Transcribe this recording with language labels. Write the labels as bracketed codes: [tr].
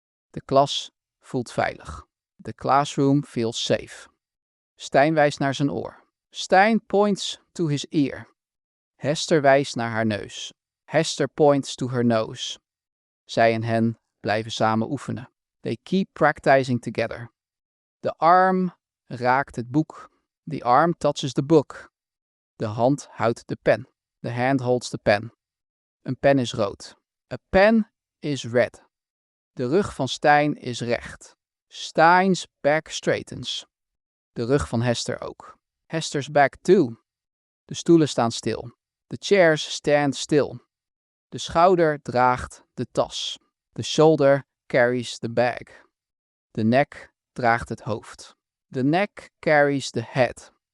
[nl] De klas voelt veilig. [en] The classroom feels safe. [nl] Stijn wijst naar zijn oor. [en] Stijn points to his ear. [nl] Hester wijst naar haar neus. [en] Hester points to her nose. [nl] Zij en hen blijven samen oefenen. [en] They keep practicing together. [nl] De arm raakt het boek. [en] The arm touches the book. [nl] De hand houdt de pen. [en] The hand holds the pen. [nl] Een pen is rood. [en] A pen is red. [nl] De rug van Stijn is recht. [en] Stijn's back straightens. [nl] De rug van Hester ook. [en] Hester's back too. [nl] De stoelen staan stil. [en] The chairs stand still. [nl] De schouder draagt de tas. [en] The shoulder carries the bag. [nl] De nek draagt het hoofd. [en] The neck carries the head.